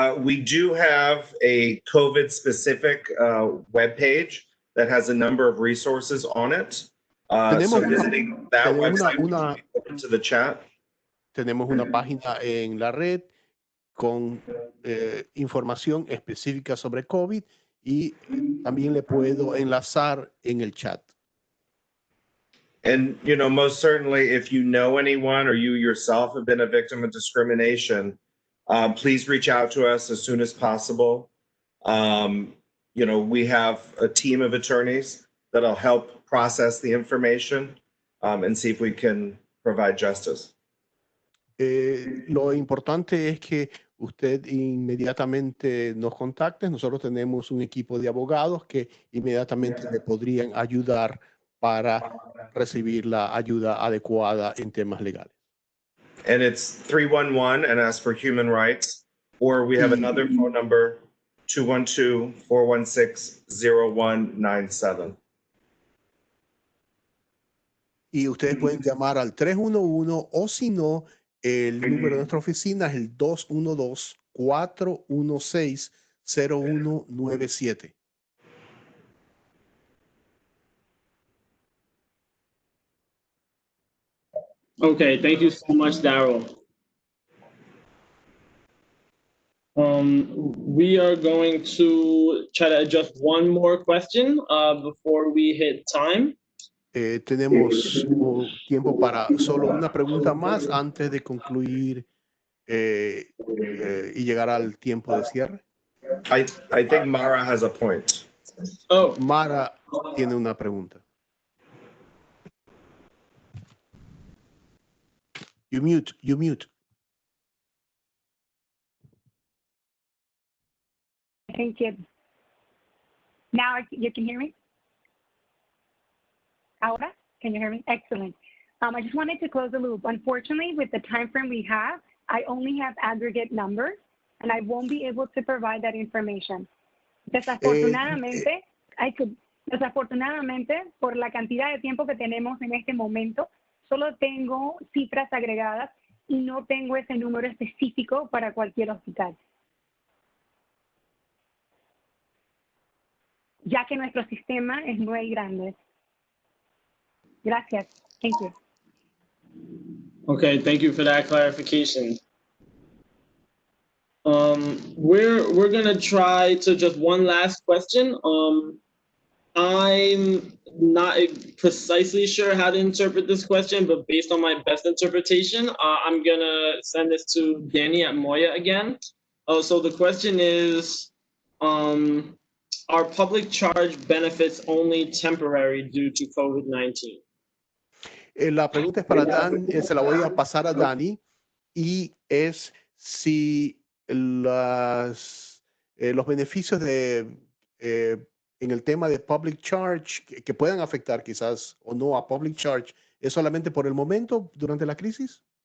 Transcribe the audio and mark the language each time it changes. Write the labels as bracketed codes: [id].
[en] We do have a COVID-specific webpage that has a number of resources on it. So visiting that website to the chat. [es] Tenemos una página en la red con información específica sobre COVID y también le puedo enlazar en el chat. [en] And, you know, most certainly, if you know anyone or you yourself have been a victim of discrimination, please reach out to us as soon as possible. You know, we have a team of attorneys that'll help process the information and see if we can provide justice. [es] Lo importante es que usted inmediatamente nos contacte. Nosotros tenemos un equipo de abogados que inmediatamente le podrían ayudar para recibir la ayuda adecuada en temas legales. [en] And it's 311 and ask for human rights, or we have another phone number, 212-416-0197. [es] Y ustedes pueden llamar al 311 o si no, el número de nuestra oficina es el 212-416-0197. [en] Okay, thank you so much, Daryl. We are going to try to adjust one more question before we hit time. [es] Tenemos tiempo para solo una pregunta más antes de concluir y llegar al tiempo de cierre. [en] I think Mara has a point. Oh, [es] Mara tiene una pregunta. [en] You mute. Thank you. Now you can hear me? Ahora, can you hear me? Excellent. I just wanted to close the loop. Unfortunately, with the time frame we have, I only have aggregate numbers, and I won't be able to provide that information. [es] Desafortunadamente, desafortunadamente, por la cantidad de tiempo que tenemos en este momento, solo tengo cifras agregadas y no tengo ese número específico para cualquier hospital, ya que nuestro sistema es muy grande. Gracias. [en] Thank you. okay, thank you for that clarification. We're gonna try to just one last question. I'm not precisely sure how to interpret this question, but based on my best interpretation, I'm gonna send this to Danny at Moya again. So the question is, are public charge benefits only temporary due to COVID-19? [es] La pregunta es para Dan, se la voy a pasar a Dani y es si los beneficios en el tema de public charge que puedan afectar quizás o no a public charge, ¿es solamente por el momento durante la crisis?